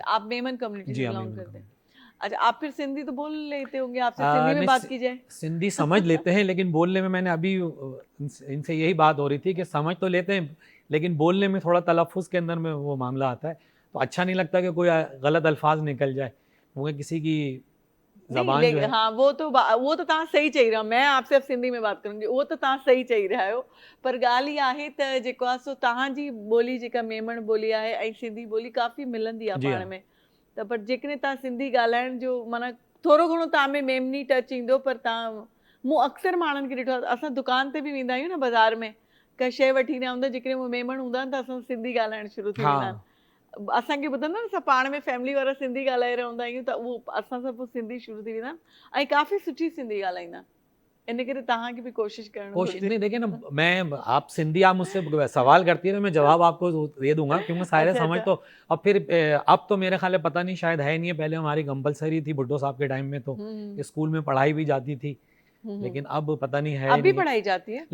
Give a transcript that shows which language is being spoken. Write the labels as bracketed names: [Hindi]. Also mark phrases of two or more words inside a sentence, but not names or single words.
[Urdu] اچھا، آپ میمن کمیونٹی سے بلونگ کرتے ہیں؟ اچھا، آپ پھر سندھی تو بول لیتے ہوں گے، آپسے سندھی میں بات کی جائے? سندھی سمجھ لیتے ہیں، لیکن بولنے میں میں نے ابھی انسے یہی بات ہو رہی تھی کہ سمجھ تو لیتے ہیں لیکن بولنے میں تھوڑا تلفظ کے اندر میں وہ معاملہ آتا ہے، تو اچھا نہیں لگتا کہ کوئی غلط الفاظ نکل جائے، کیونکہ کسی کی زبان جو ہے. [Sindhi] हाँ, वो तो तव्हां सही चई रहिया, [Urdu] میں آپسے اب سندھی میں بات کروں گی, [Sindhi] वो तो तव्हां सही चई रहिया आहियो। पर ॻाल्हि इहा आहे त जेको आहे सो तव्हांजी ॿोली जेका मेमण ॿोली आहे ऐं सिंधी ॿोली काफ़ी मिलंदी आहे पाण में, त पर जेकॾहिं तव्हां सिंधी ॻाल्हाइण जो माना थोरो घणो तव्हां में मेमनी टच ईंदो, पर तव्हां मूं अक्सर माण्हुनि खे ॾिठो आहे, असां दुकान ते बि वेंदा आहियूं न बाज़ार में, का शइ वठी ईंदा हूंदा, जेकॾहिं उहे मेमण हूंदा आहिनि त असां सिंधी ॻाल्हाइणु शुरू थी वेंदा आहिनि। असांखे ॿुधंदा न, असां पाण में फैमिली वारा सिंधी ॻाल्हाए रहंदा आहियूं त उहो असां सां पोइ सिंधी शुरू थी वेंदा आहिनि ऐं काफ़ी सुठी सिंधी ॻाल्हाईंदा आहिनि। इन करे तव्हांखे बि कोशिशि करणु घुरिजे। [Urdu] نہیں، دیکھیے نا، میں آپ سندھی آپ مجھسے سوال کرتی ہے تو میں جواب آپکو دے دوں گا، کیونکہ سارے سمجھ تو اب پھر اب تو میرے خیال پتا نہیں، شاید ہے نہیں ہے. پہلے ہماری کمپلسری تھی بھٹو صاحب کے ٹائم میں، تو سکول میں پڑھائی بھی جاتی تھی، لیکن اب پتا نہیں ہے. ابھی پڑھائی جاتی ہے,